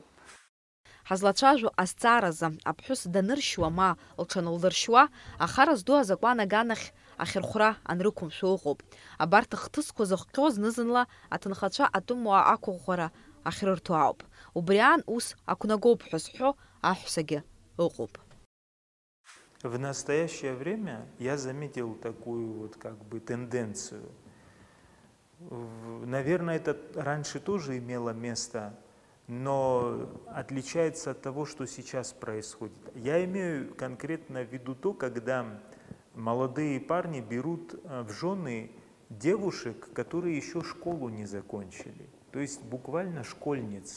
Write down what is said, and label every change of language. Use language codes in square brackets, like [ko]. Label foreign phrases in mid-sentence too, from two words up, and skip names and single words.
[ab] Ҳазлацәажәо азҵааразы аԥҳәыс даныршьуа ма лҽанылдыршьуа, ахара зду азакәан аганахь ахьырхәра анрықәымшәо ыҟоуп. Абарҭ ахҭысқәа зыхҟьо зны-зынла аҭынхацәа атәымуаа ақәыӷәӷәара ахьрырҭо ауп. Убри аан ус ақәнагоуп ҳәа зҳәо аҳәсагьы ыҟоуп. [ru] В настоящее время я заметил такую вот как бы тенденцию. Наверное, это раньше тоже имело место, но отличается от того, что сейчас происходит. Я имею конкретно в виду то, когда молодые парни берут в жены девушек, которые еще школу не закончили, то есть буквально школьниц.